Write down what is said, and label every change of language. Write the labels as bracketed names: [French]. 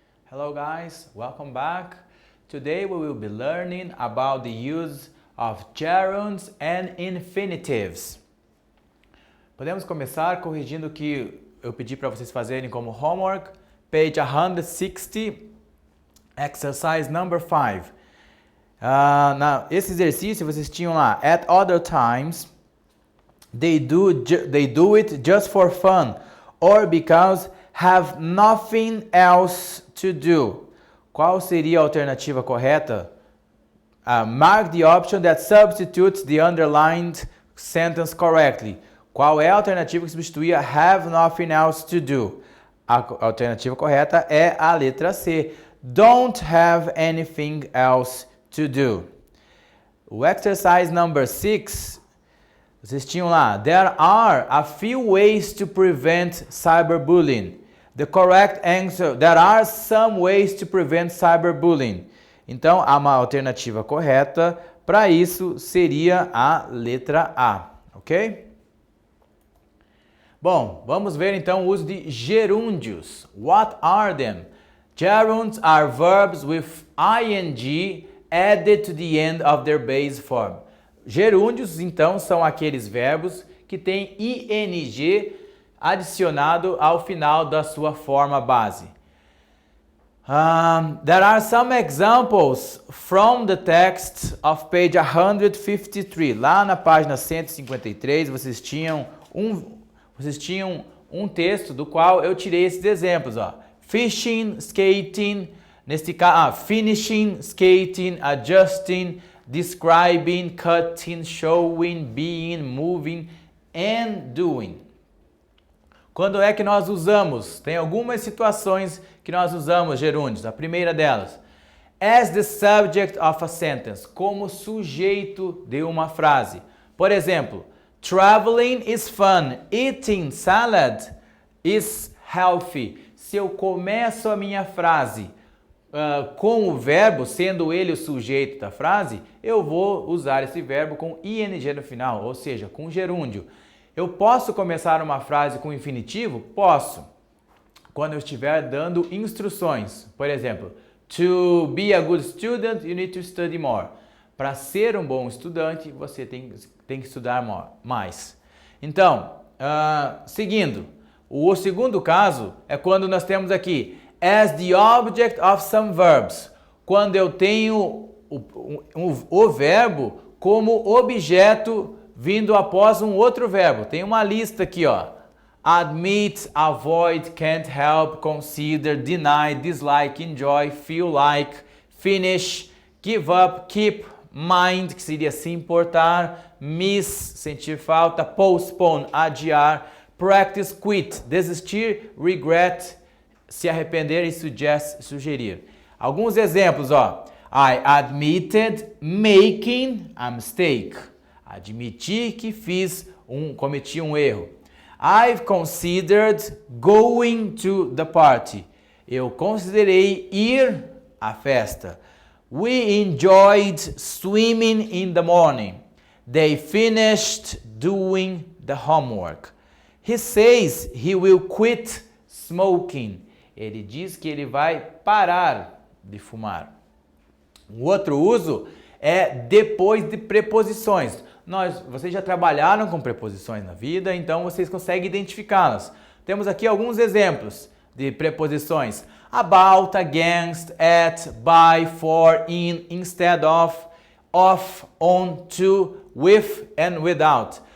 [English] Hello guys, welcome back. Today we will be learning about the use of gerunds and infinitives. [Portuguese] Podemos começar corrigindo o que eu pedi para vocês fazerem como homework, [English] page 160, exercise number 5. [Portuguese] Esse exercício vocês tinham lá, [English] at other times, they do it just for fun or because have nothing else to do. [Portuguese] Qual seria a alternativa correta? [English] Mark the option that substitutes the underlined sentence correctly. [Portuguese] Qual é a alternativa que substituía [English] have nothing else to do? [Portuguese] A alternativa correta é a letra C. [English] Don't have anything else to do. O exercise number 6, [Portuguese] vocês tinham lá, [English] there are a few ways to prevent cyberbullying. The correct answer, there are some ways to prevent cyberbullying. [Portuguese] Então, uma alternativa correta para isso seria a letra A, ok? Bom, vamos ver então o uso de gerúndios. [English] What are them? Gerunds are verbs with ing added to the end of their base form. [Portuguese] Gerúndios, então, são aqueles verbos que têm ing adicionado ao final da sua forma base. [English] There are some examples from the text of page 153. [Portuguese] Lá na página 153, vocês tinham um texto do qual eu tirei esses exemplos. Ó. [English] Fishing, skating, [Portuguese] neste caso, [English] finishing, skating, adjusting, describing, cutting, showing, being, moving and doing. [Portuguese] Quando é que nós usamos? Tem algumas situações que nós usamos gerúndios. A primeira delas, [English] as the subject of a sentence, [Portuguese] como sujeito de uma frase. Por exemplo, traveling is fun, eating salad is healthy. Se eu começo a minha frase com o verbo, sendo ele o sujeito da frase, eu vou usar esse verbo com ing no final, ou seja, com gerúndio. Eu posso começar uma frase com infinitivo? Posso. Quando eu estiver dando instruções. Por exemplo, [English] to be a good student, you need to study more. [Portuguese] Para ser um bom estudante, você tem que estudar mais. Então, seguindo. O segundo caso é quando nós temos aqui [English] as the object of some verbs. [Portuguese] Quando eu tenho o verbo como objeto vindo após um outro verbo. Tem uma lista aqui, ó. [English] Admit, avoid, can't help, consider, deny, dislike, enjoy, feel like, finish, give up, keep, mind, [Portuguese] que seria se importar, [English] miss, [Portuguese] sentir falta, [English] postpone, adiar, practice, quit, desistir, regret, [Portuguese] se arrepender e sugerir. Alguns exemplos, ó. [English] I admitted making a mistake. [Portuguese] Admiti que cometi um erro. [English] I've considered going to the party. [Portuguese] Eu considerei ir à festa. [English] We enjoyed swimming in the morning. They finished doing the homework. He says he will quit smoking. [Portuguese] Ele diz que ele vai parar de fumar. Um outro uso é depois de preposições. Vocês já trabalharam com preposições na vida, então vocês conseguem identificá-las. Temos aqui alguns exemplos de preposições. [English] About, against, at, by, for, in, instead of, on, to, with and without.